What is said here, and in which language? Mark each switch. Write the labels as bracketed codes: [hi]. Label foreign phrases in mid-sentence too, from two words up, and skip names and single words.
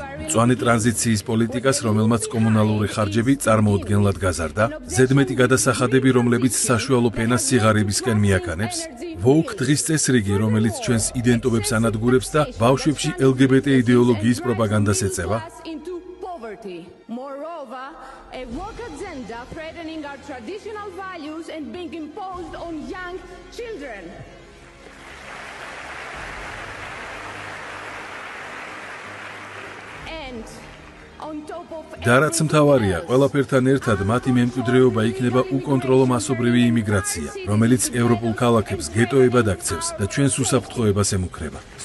[ka] მწვანე ტრანზიციის პოლიტიკას, რომელმაც კომუნალური ხარჯები წარმოუდგენლად გაზარდა, ზედმეტი გადასახადები, რომლებიც საშუალო ფენას სიღარიბისკენ მიაქანებს, ვოუქ დღის წესრიგი, რომელიც ჩვენს იდენტობებს ანადგურებს და ბავშვებში LGBT იდეოლოგიის პროპაგანდას ეწევა. [en] A woke agenda threatening our traditional values and being imposed on young children. [ka] და რაც მთავარია, ყველაფერთან ერთად მათი მემკვიდრეობა იქნება უკონტროლო მასობრივი იმიგრაცია, რომელიც ევროპულ ქალაქებს გეტოებად აქცევს და ჩვენს უსაფრთხოებას ემუქრება.